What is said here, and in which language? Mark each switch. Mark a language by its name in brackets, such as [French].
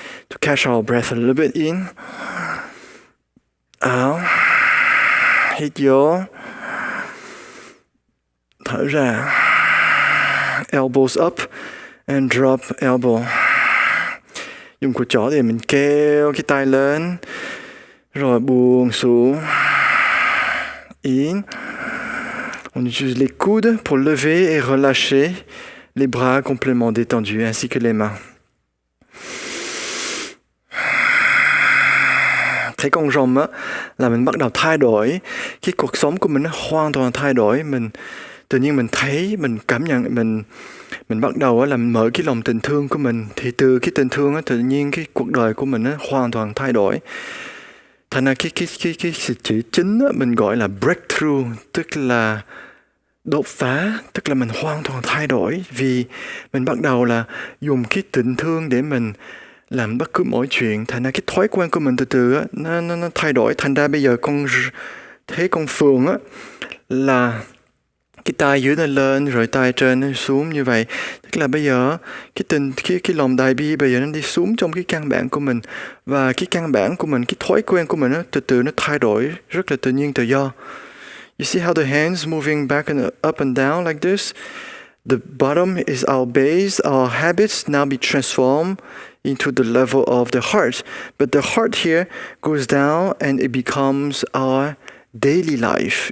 [English] To catch our breath a little bit in, out, [Vietnamese] hít vô, thở ra, [English] elbows up and drop elbow. [Vietnamese] Dùng cùi chỏ để mình kéo cái tay lên, rồi buông xuống. [English] In. [French] On utilise les coudes pour lever et relâcher les bras complètement détendus ainsi que les mains. [Vietnamese] Thấy con rồng á là mình bắt đầu thay đổi, cái cuộc sống của mình nó hoàn toàn thay đổi. Mình tự nhiên mình thấy, mình cảm nhận, mình bắt đầu á là mình mở cái lòng tình thương của mình, thì từ cái tình thương á tự nhiên cái cuộc đời của mình á hoàn toàn thay đổi. Thành ra cái sự chữ chính á mình gọi là breakthrough, tức là đột phá, tức là mình hoàn toàn thay đổi vì mình bắt đầu là dùng cái tình thương để mình làm bất cứ mọi chuyện. Thành ra cái thói quen của mình từ từ á nó thay đổi. Thành ra bây giờ con thấy con Phượng á là cái tay dưới nó lên rồi tay trên nó xuống như vậy, tức là bây giờ cái lòng đại bi bây giờ nó đi xuống trong cái căn bản của mình, và cái căn bản của mình, cái thói quen của mình nó từ từ nó thay đổi rất là tự nhiên, tự do. [English] You see how the hands moving back and up and down like this? The bottom is our base. Our habits now be transformed into the level of the heart. But the heart here goes down and it becomes our daily life.